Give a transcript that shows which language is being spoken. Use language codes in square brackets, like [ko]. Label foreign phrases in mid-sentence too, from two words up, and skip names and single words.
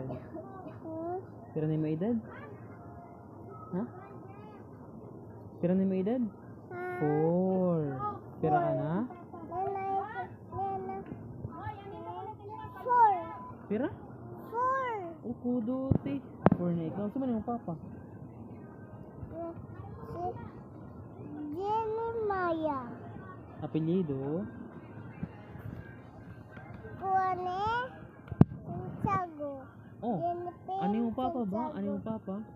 [hil] Pira ni mo edad? Ha? Pira ni mo edad? 4. Pira ka na? Pira? 4. [tl] O kuduti. 4 na ikaw. Saan man yung papa? Jeremiah. Apelyido? Kuane. Santiago. Oh. Ano yung papa ba? Ano yung papa?